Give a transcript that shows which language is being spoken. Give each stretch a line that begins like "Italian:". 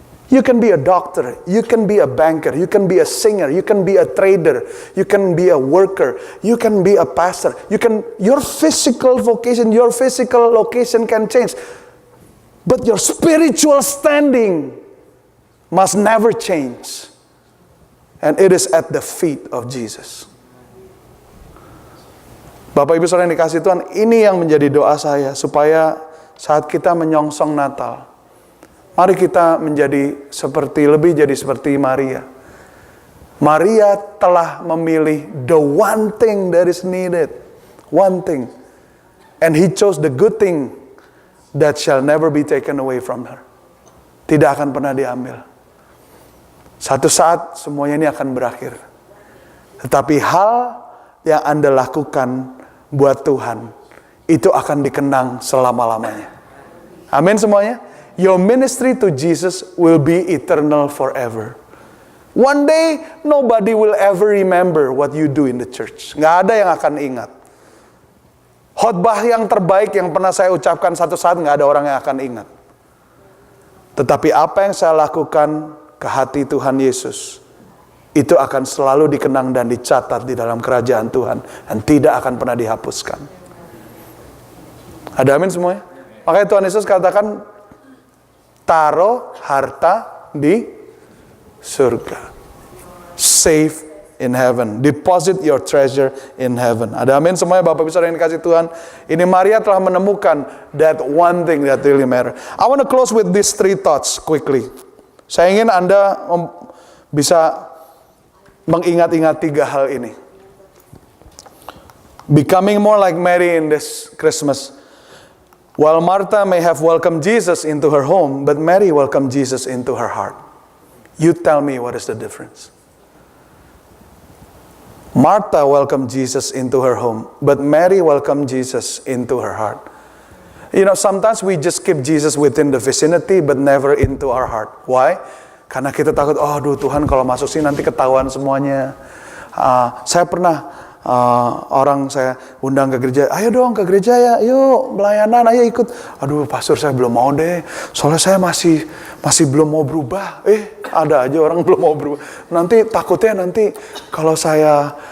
English: You can be a doctor, you can be a banker, you can be a singer, you can be a trader, you can be a worker, you can be a pastor. Your physical vocation, your physical location can change. But your spiritual standing must never change. And it is at the feet of Jesus.
Indonesian: Bapak Ibu Saudara yang dikasihi Tuhan, ini yang menjadi doa saya supaya saat kita menyongsong Natal, mari kita lebih jadi seperti Maria. Maria telah memilih
English: the one thing that is needed. One thing. And he chose the good thing that shall never be taken away from her.
Indonesian: Tidak akan pernah diambil. Satu saat semuanya ini akan berakhir. Tetapi hal yang Anda lakukan buat Tuhan, itu akan dikenang selama-lamanya. Amin semuanya.
English: Your ministry to Jesus will be eternal forever. One day, nobody will ever remember what you do in the church.
Indonesian: Nggak ada yang akan ingat. Khotbah yang terbaik yang pernah saya ucapkan satu saat, nggak ada orang yang akan ingat. Tetapi apa yang saya lakukan ke hati Tuhan Yesus, itu akan selalu dikenang dan dicatat di dalam kerajaan Tuhan. Dan tidak akan pernah dihapuskan. Ada amin semuanya? Makanya Tuhan Yesus katakan, taruh harta di surga.
English: Save in heaven. Deposit your treasure in heaven.
Indonesian: Ada amin semuanya Bapak Ibu Saudara yang dikasihi Tuhan. Ini Maria telah menemukan
English: that one thing that really matter. I want to close with these 3 thoughts quickly.
Indonesian: Saya ingin Anda bisa mengingat-ingat 3 hal ini.
English: Becoming more like Mary in this Christmas. While Martha may have welcomed Jesus into her home, but Mary welcomed Jesus into her heart. You tell me what is the difference. Martha welcomed Jesus into her home, but Mary welcomed Jesus into her heart. You know, sometimes we just keep Jesus within the vicinity, but never into our heart.
Indonesian: Why? Karena kita takut, oh aduh Tuhan kalau masuk sini nanti ketahuan semuanya. Saya pernah orang saya undang ke gereja, ayo dong ke gereja ya, yuk pelayanan, ayo ikut. Aduh pastor saya belum mau deh, soalnya saya masih belum mau berubah. Ada aja orang belum mau berubah. Nanti takutnya kalau saya